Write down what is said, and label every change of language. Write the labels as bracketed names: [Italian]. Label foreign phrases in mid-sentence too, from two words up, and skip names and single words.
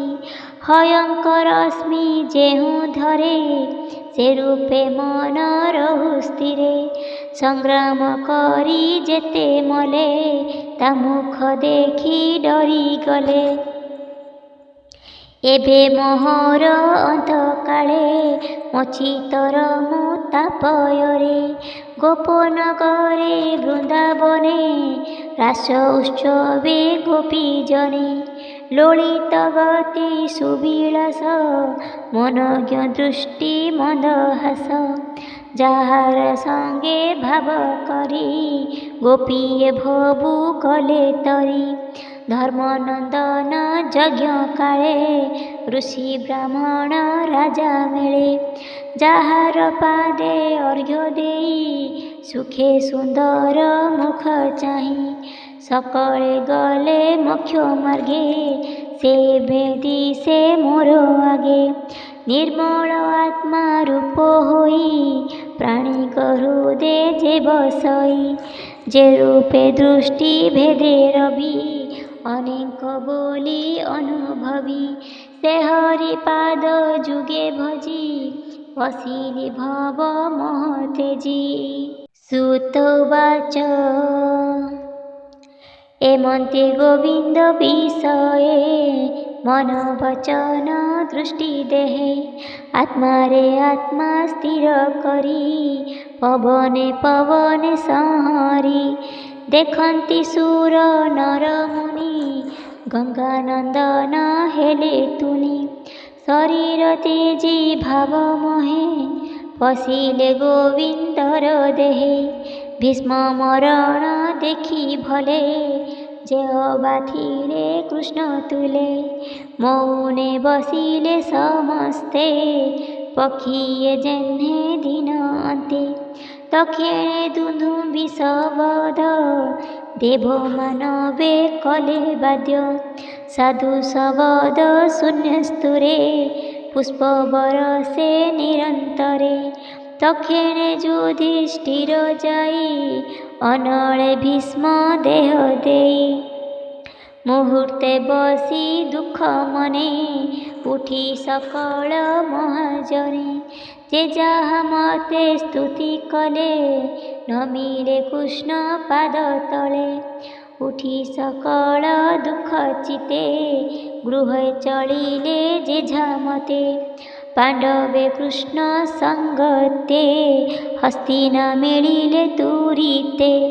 [Odia] ହୟଙ୍କର ଅସ୍ମି ଯେହୁ ଧରେ ସେ ରୂପେ ମନ ରହୁ ସ୍ଥିରେ। ସଂଗ୍ରାମ କରି ଯେତେ ମଲେ ତା ମୁଖ ଦେଖି ଡରିଗଲେ। ଏଭେ ମୋହର ଅନ୍ତକାଳେ ମଚିତର ମୁତାପୟରେ ଗୋପନଗରେ ବୃନ୍ଦାବନେ ରାସ ଉତ୍ସବେ ଗୋପୀଜନେ ଲୋଳିତ ଗତି ସୁବିଳାସ ମନଜ୍ଞ ଦୃଷ୍ଟି ମନ୍ଦହାସ ଯାହାର ସଙ୍ଗେ ଭାବ କରି ଗୋପୀଏ ଭବୁ କଲେ ତରି ଧର୍ମନନ୍ଦନ ଯଜ୍ଞ କାଳେ ଋଷି ବ୍ରାହ୍ମଣ ରାଜା ମିଳେ ଯାହାର ପାଦେ ଅର୍ଘ୍ୟ ଦେଇ ସୁଖେ ସୁନ୍ଦର ମୁଖ ଚାହିଁ ସକଳେ ଗଲେ ମୋକ୍ଷ ମାର୍ଗେ ସେ ବେଦି ସେ ମୋର ଆଗେ ନିର୍ମଳ ଆତ୍ମା ରୂପ ହୋଇ ପ୍ରାଣିକ ହୃଦୟ ଯେ ବସଇ ଯେ ରୂପେ ଦୃଷ୍ଟି ଭେଦେ ରବି ଅନେକ ବୋଲି ଅନୁଭବୀ ସେ ହରି ପାଦ ଯୁଗେ ଭଜି ବସିଲି ଭବ ମୋହ ତେଜି ସୁତବାଚ ଏମନ୍ତେ ଗୋବିନ୍ଦ ବିଷୟେ ମନ ବଚନ ଦୃଷ୍ଟି ଦେହେ ଆତ୍ମା ରେ ଆତ୍ମା ସ୍ଥିର କରି ପବନେ ପବନେ ସଂହରି ଦେଖନ୍ତି ସୁର ନର ମୁନି ଗଙ୍ଗାନନ୍ଦନ ହେଲେ ତୁନି ଶରୀର ତେଜି ଭାବ ମୋହେ ପଶିଲେ ଗୋବିନ୍ଦର ଦେହେ ଭୀଷ୍ମ ମରଣ ଦେଖି ଭଲେ ଯେ ବାଥିଲେ କୃଷ୍ଣ ତୁଳେ ମୌନେ ବସିଲେ ସମସ୍ତେ ପକ୍ଷୀଏ ଯେହ୍ନେ ଦିନ ଅନ୍ତେ ଦକ୍ଷିଣେ ଦୁନ୍ଦୁମ୍ବି ଶବଦ ଦେବ ମାନବେ କଲେ ବାଦ୍ୟ ସାଧୁ ଶବଦ ଶୂନ୍ୟସ୍ତୁରେ ପୁଷ୍ପ ବରଷେ ନିରନ୍ତରେ ଦକ୍ଷିଣେ ଯୁଧିଷ୍ଠିର ଯାଇ ଅଣଲେ ଭୀଷ୍ମ ଦେହ ଦେଇ ମୁହୂର୍ତ୍ତେ ବସି ଦୁଖ ମନେ ଉଠି ସକଳ ମହାଜନେ ଯେ ଯାହା ମତେ ସ୍ତୁତି କଲେ ନମିଲେ କୃଷ୍ଣ ପାଦ ତଳେ ଉଠି ସକଳ ଦୁଖ ଚିତ୍ତେ ଗୃହ ଚଳିଲେ ଯେ ମତେ ପାଣ୍ଡବେ କୃଷ୍ଣ ସଙ୍ଗତେ ହସ୍ତିନା ମିଳିଲେ ତୁରିତେ